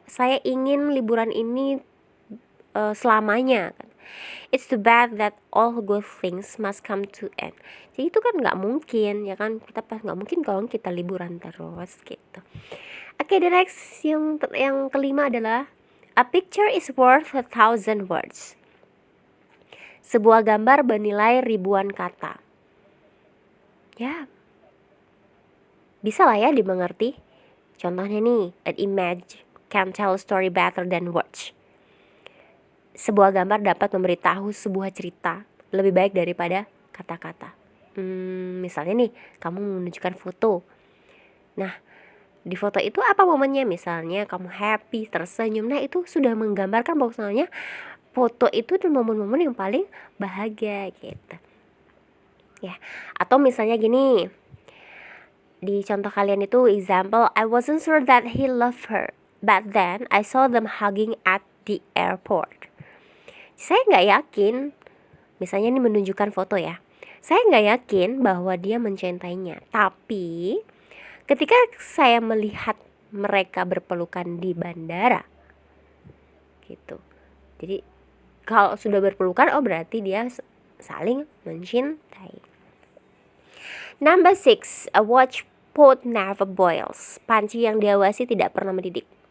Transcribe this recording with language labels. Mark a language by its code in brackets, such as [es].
[id] Saya ingin liburan ini selamanya. [en] It's too bad that all good things must come to end. [id] Jadi itu kan nggak mungkin, ya kan? Kita pas nggak mungkin kalau kita liburan terus gitu. Oke, [en] the next [id] yang kelima adalah [en] a picture is worth 1,000 words. [id] Sebuah gambar bernilai ribuan kata. Ya, bisa lah ya dimengerti. Contohnya nih, [en] an image can tell a story better than words. [id] Sebuah gambar dapat memberitahu sebuah cerita lebih baik daripada kata-kata. Misalnya nih, kamu menunjukkan foto. Nah, di foto itu apa momennya? Misalnya kamu happy, tersenyum. Nah, itu sudah menggambarkan bahwasanya foto itu adalah momen-momen yang paling bahagia gitu. Ya, atau misalnya gini. Di contoh kalian itu [en] example, I wasn't sure that he loved her, but then I saw them hugging at the airport. [id] Saya nggak yakin, misalnya ini menunjukkan foto ya, saya nggak yakin bahwa dia mencintainya. Tapi ketika saya melihat mereka berpelukan di bandara, gitu. Jadi kalau sudah berpelukan, oh berarti dia saling mencintai. [en] Number 6, a watch pot never boils. [id] Panci yang diawasi tidak pernah mendidih.